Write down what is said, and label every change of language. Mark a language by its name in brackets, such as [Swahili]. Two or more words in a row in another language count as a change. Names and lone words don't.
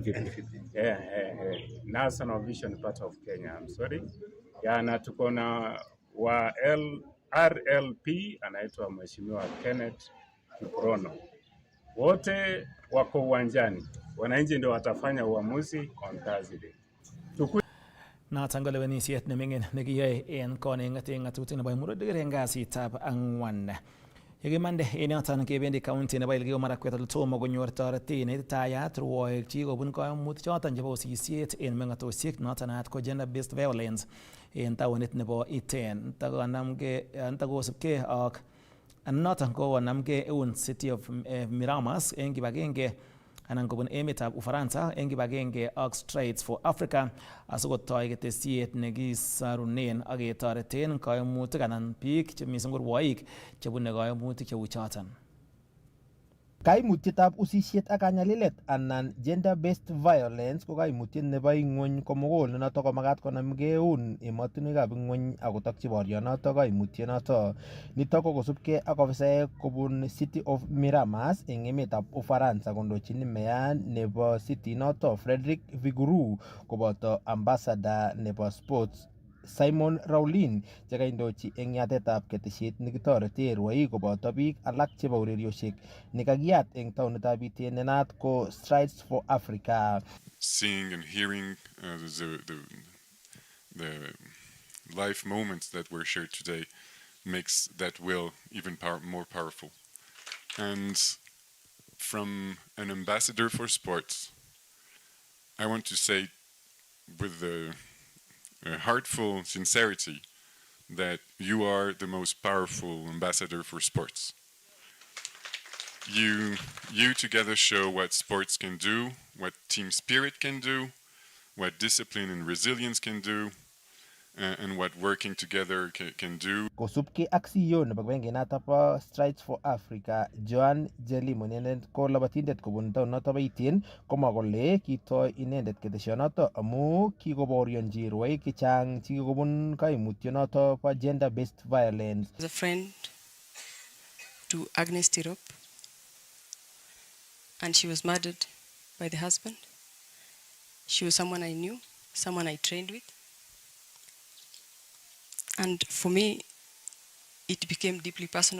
[English] National Vision Part of Kenya, I'm sorry. [Swahili] Na tuko na wa RLP anaitwa Mheshimiwa Kenneth Kiprono. Wote wako uwanjani. Wananchi ndio watafanya uamuzi [English] on Thursday. [Kalenjin] Noton ko lewenisiet neming'in nekiyoe en koning'eten ng'atutik nebo Emurua Dikir en kasitab ang'wan. Yekimande en yoton kebendi county nebo Elgeyo Marakwet ole tomo konyor toretet neititayat rwoik chi kobun koimutik choton chebo osisiet en meng'otosiek noton naat ko [English] gender based violence [Kalenjin] en taonit nebo Iten. Ntakosipkei ak noton ko konamgei eun City of Miramas eng kibagenge anan kobun emetab Ufaransa eng kibagenge ak Strides for Africa asikotoi ketesiet nekisorunen ak ketoreten kaimutik anan biik che mising ko rwoik chebune kaimutik cheu choton. Kaimutietab usisiet ak kanyalilet anan [English] gender based violence [Kalenjin] ko kaimutiet nebo ingwony komugul ne noto ko magat konamgei eun emotinwekab ingwony akotokyi borionoto kaimutionoto. Nito ko kosubkei ak ofisaek kobun City of Miramas eng emetab Ufaransa kondochini meya nebo city noto Frederick Viguru koboto ambassador nebo sports Simon Raulin chekaindochi eng yatetab ketesiet nekitorete rwoik koboto biik alak chebo ureriosiek nekakiyat eng taonitab Iten nenaat ko Strides for Africa. [English] Seeing and hearing the life moments that were shared today makes that will even more powerful. And from an ambassador for sports, I want to say with a heartful sincerity that you are the most powerful ambassador for sports. You together show what sports can do, what team spirit can do, what discipline and resilience can do, and what working together can do. [Kalenjin] Kosubkei ak CEO nebo kibagengenoto bo Strides for Africa, Joan Jelimo inendet ko labatindet kobun taonoto bo Iten, komwa kole kitoi inendet ketesyonoto amu kikoborionji rwoik chechang chekikobun kaimutionoto bo [English] gender based violence. As a friend to Agnes Tirop, and she was murdered by the husband. She was someone I knew, someone I trained with. And for me, it became deeply personal.